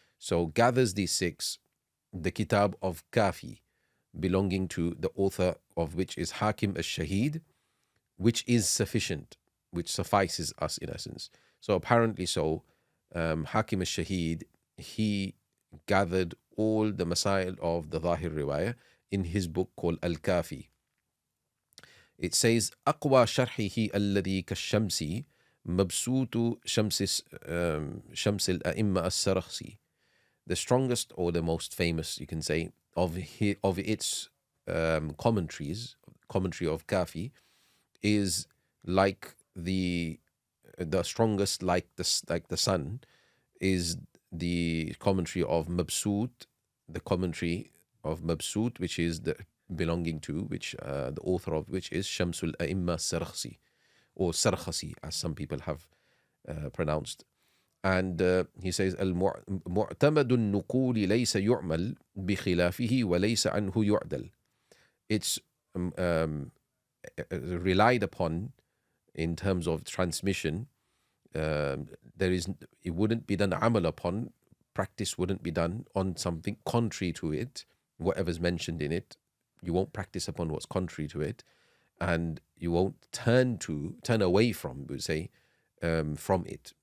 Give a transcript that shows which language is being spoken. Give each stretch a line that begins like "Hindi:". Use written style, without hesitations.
English: So gathers these six, the Kitab of Kafi, belonging to the author of which is Hakim al-Shahid, which is sufficient, which suffices us in essence. So apparently so, Hakim al-Shahid, he gathered all the masail of the Zahir Riwayah in his book called Al-Kafi. It says,
Arabic: أقوى شرحه الذي كالشمس مبسوط شمس الأئمة السرخسي.
English: The strongest or the most famous, you can say, of its commentaries, commentary of Kafi, is like the strongest, like the sun, is the commentary of Mabsut, the commentary of Mabsut, which is the belonging to which the author of which is Shamsul A'imma Sarkhsi, or Sarkhasi, as some people have pronounced. And he says,
Arabic: المعتمد النقول ليس يعمل بخلافه وليس عنه يعدل.
English: It's relied upon in terms of transmission. It wouldn't be done amal upon, practice wouldn't be done on something contrary to it. Whatever's mentioned in it, you won't practice upon what's contrary to it, and you won't turn away from, we would say, from it.